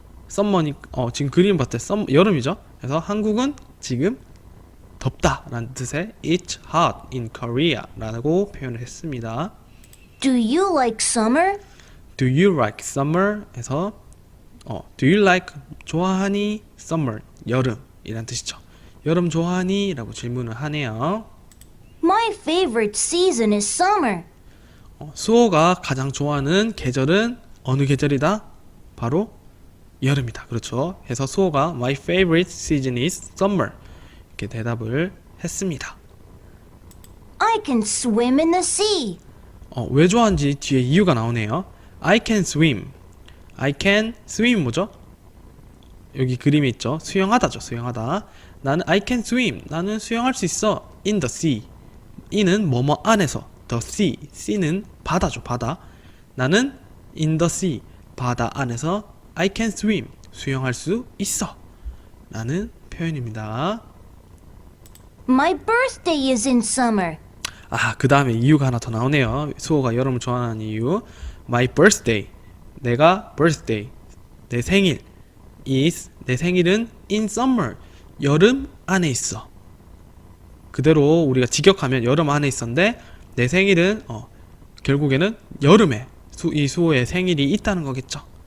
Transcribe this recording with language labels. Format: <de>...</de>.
<ko>summer니 지금 그림 봤을 때 여름이죠. 그래서 한국은 지금 덥다라는 뜻의</ko> <en>It's hot in Korea</en> <ko>라고 표현을 했습니다.</ko> <en>Do you like summer? Do you like summer?</en> <ko>해서</ko> <en>Do you like</en> <ko>좋아하니? Summer 여름이란 뜻이죠. 여름 좋아하니? 라고 질문을 하네요.</ko> <en>My favorite season is summer.</en> <ko>수호가 가장 좋아하는 계절은 어느 계절이다? 바로 여름이다. 그렇죠. 그래서 수호가</ko> <en>My favorite season is summer</en> <ko>이렇게 대답을 했습니다.</ko> <en>I can swim in the sea.</en> <ko>왜 좋아하는지 뒤에 이유가 나오네요.</ko> <en>I can swim. I can swim 뭐죠?</en> <ko>여기 그림이 있죠. 수영하다죠. 수영하다. 나는</ko> <en>I can swim.</en> <ko>나는 수영할 수 있어.</ko> <en>In the sea.</en> <ko>in은 뭐뭐 안에서. the sea. sea는 바다죠, 바다. 나는</ko> <en>in the sea.</en> <ko>바다 안에서</ko> <en>I can swim.</en> <ko>수영할 수 있어. 라는 표현입니다.</ko> <en>My birthday is in summer.</en> <ko>아, 그 다음에 이유가 하나 더 나오네요. 수호가 여름을 좋아하는 이유. My birthday. 내가 birthday. 내 생일. is. 내 생일은</ko> <en>in summer.</en> <ko>여름 안에 있어. 그대로 우리가 직역하면 여름 안에 있었는데 내 생일은 결국에는 여름에 이 수호의 생일이 있다는 거겠죠.</ko>